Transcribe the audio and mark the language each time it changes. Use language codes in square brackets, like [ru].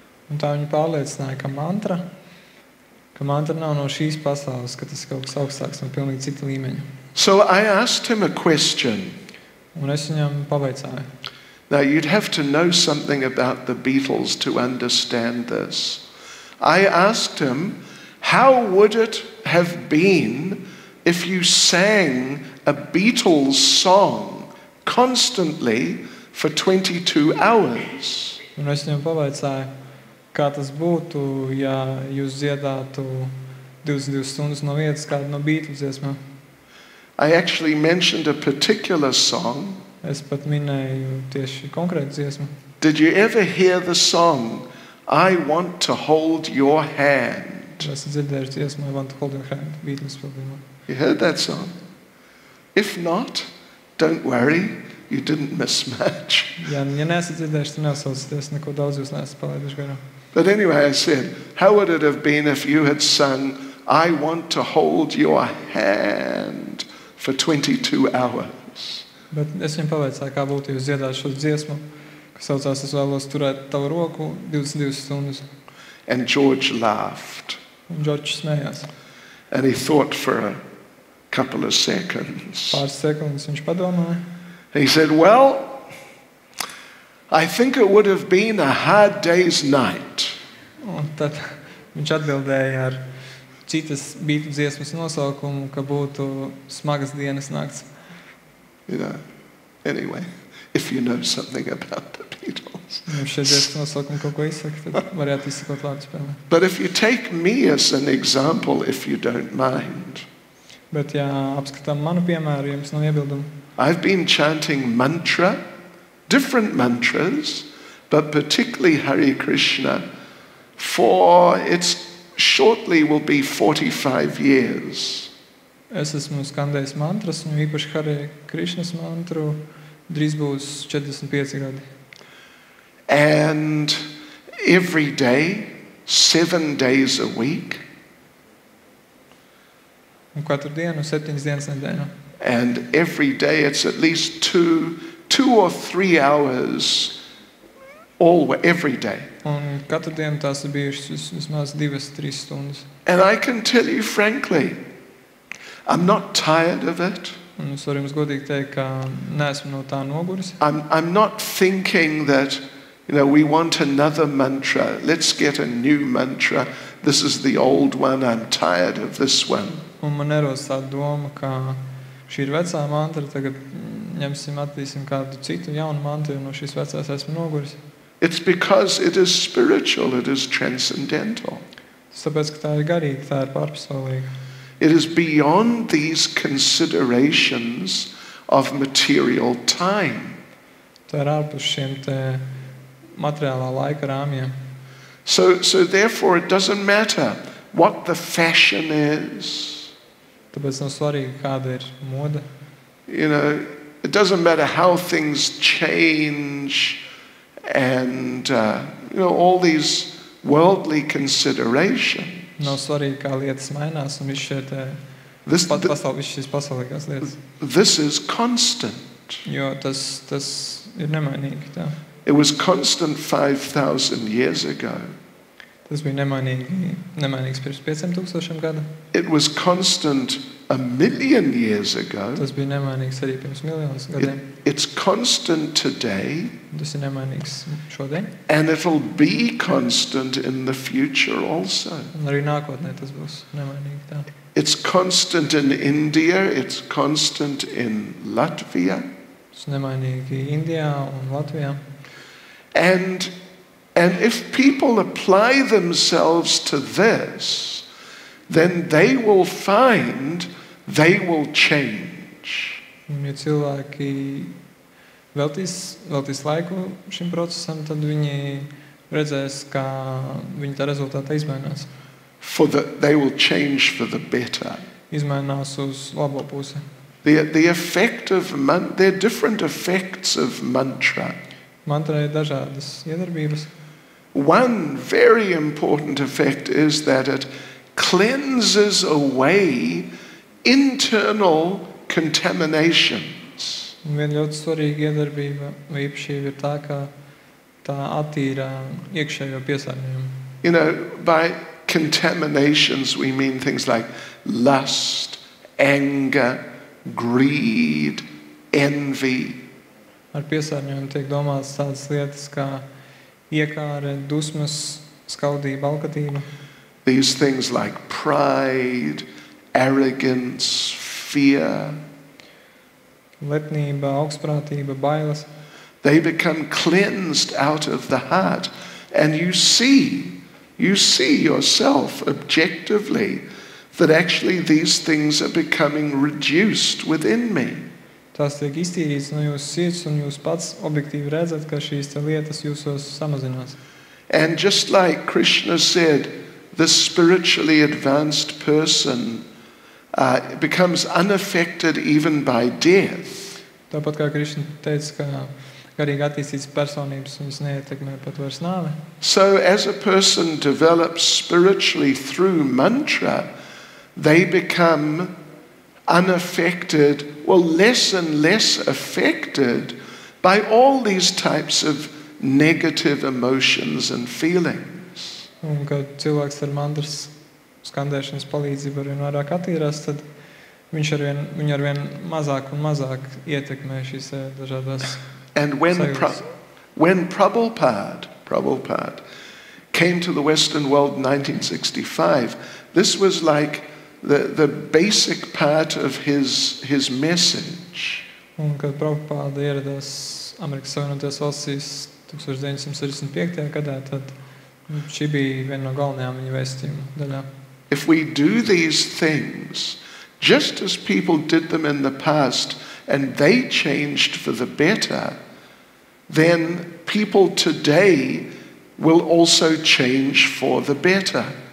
[lv] Un tā viņa pārliecināja, ka mantra nav no šīs pasaules, ka tas ir kaut kas augstāks un pilnīgi cita līmeņa. [en] So I asked him a question. [lv] Un es viņam pavaicāju. [en] Now you'd have to know something about the Beatles to understand this. I asked him, how would it have been if you sang a Beatles song constantly for 22 hours? [lv] Un es viņam pavaicāju, kā tas būtu, ja jūs dziedātu 22 stundas no vietas kādu no Beatles dziesmām. [en] I actually mentioned a particular song. [lv] Es pat minēju tieši konkrētu dziesmu. [en] Did you ever hear the song, I Want to Hold Your Hand? [lv] Es dzirdēju dziesmu, I Want to Hold Your Hand, Beatles pildījumā. [en] You heard that song? If not, don't worry, you didn't miss much. [lv] Ja neesat dzirdējuši, tad neuzsaucieties, neko daudz jūs neesat palaiduši garām. [en] But anyway, I said, how would it have been if you had sung, I Want to Hold Your Hand for 22 hours? [lv] Bet es viņam pavaicāju, kā būtu jūs dziedāt šo dziesmu, kas saucās, es vēlos turēt tavu roku 22 stundas. [en] And George laughed. [lv] Un Džordžs smējās. [en] And he thought for a couple of seconds. [lv] Pāris sekundes viņš padomāja. [en] He said, well, I think it would have been a hard day's night. [lv] Un tad viņš atbildēja ar citas Beatles dziesmas nosaukumu, ka būtu smagas dienas nakts. [en] You know, anyway, if you know something about the Beatles. [lv] Šie dziesmas nosaukumi kaut ko izsaka, tad varētu izsakot vārdu spēlē. [en] But if you take me as an example, if you don't mind. [lv] Bet ja apskatām manu piemēru, jums nav iebildumu. [en] I've been chanting mantra, different mantras, but particularly Hare Krishna, for it's shortly will be 45 years. [lv] Es esmu skandējis mantras, un īpaši Hare Krishnas mantru, drīz būs 45 gadi. [en] And every day, 7 days a week. [lv] Un katru dienu, 7 dienas nedēļā. [en] And every day it's at least 2 or 3 hours every day. [lv] Un katru dienu tās ir bijušas vismaz 2-3 stundas. [en] And I can tell you frankly, I'm not tired of it. [lv] Un es varu jums godīgi teikt, ka neesmu no tā noguris. [en] I'm not thinking that, we want another mantra. Let's get a new mantra. This is the old one. I'm tired of this one. [lv] Un man nerodas tāda doma, ka šī ir vecā mantra, tagad attīstīsim kādu citu jaunu mantru, no šīs vecās esmu noguris. [en] It's because it is spiritual, it is transcendental. [lv] Tāpēc, ka tā ir garīga, tā ir pārpasaulīga. [en] It is beyond these considerations of material time. [lv] Tā ir ārpus šiem te materiālā laika rāmjiem. [en] So therefore it doesn't matter what the fashion is. [lv] Tāpēc nav svarīgi, kāda ir moda. [en] It doesn't matter how things change and all these worldly considerations. [lv] Nav svarīgi, kā lietas mainās un viss šīs pasaulīgās lietas. [en] This is constant. [lv] Jo tas ir nemainīgi. Tā. [en] It was constant 5,000 years ago. [lv] Tas bija nemainīgs pirms 5,000 gadu. [en] It was constant 1,000,000 years ago. [lv] Tas bija nemainīgs arī pirms miljonus gadiem. [en] It's constant today. [lv] Tas ir nemainīgs šodien. [en] And it'll be constant in the future also. [lv] Un arī nākotnē tas būs nemainīgi tā. [en] It's constant in India, it's constant in Latvia. [lv] Tas nemainīgi Indijā un Latvijā. [en] And if people apply themselves to this, then they will find they will change. [lv] Un, ja cilvēki veltīs laiku šim procesam, tad viņi redzēs, kā viņi tā rezultātā izmainās. [en] They will change for the better. [lv] Izmainās uz labo pusi. [en] The effect of there are different effects of mantra. [lv] Mantrai ir dažādas iedarbības. [en] One very important effect is that it cleanses away internal contaminations. [lv] Un viena ļoti svarīga iedarbība vai īpašība ir tā, ka tā attīra iekšējo piesārņojumu. [en] You know, by contaminations we mean things like lust, anger, greed, envy. [lv] Ar piesārņojumu tiek domāts tādas lietas kā iekāre, dusmas, skaudība, alkatība. [en] These things like pride, arrogance, fear. [lv] Lepnība, augstprātība, bailes. [en] They become cleansed out of the heart, and you see yourself objectively that actually these things are becoming reduced within me. [lv] Tās tiek iztīrītas no jūsu sirds, un jūs pats objektīvi redzat, ka šīs lietas jūsos samazinās. [en] And just like Krishna said, the spiritually advanced person becomes unaffected even by death. [lv] Tāpat kā Krišna teica, ka garīgi attīstītas personības viņas neietekmē pat vairs nāve. [en] So as a person develops spiritually through mantra, they become unaffected, less and less affected by all these types of negative emotions and feelings. [lv] Un kad cilvēks ar mantras skandēšanas palīdzību arvien vairāk attīrās, tad viņu arvien mazāk un mazāk ietekmē šīs dažādās [en] And when Prabhupada came to the Western world in 1965, this was like the basic part of his message. [lv] Un kad Prabhupada ieradās Amerikas Savienotajās valstīs 1965. gadā, tad šī bija viena no galvenajām viņa vēstījuma daļām. [en] If we do these things, just as people did them in the past, and they changed for the better, then people today will also change for the better.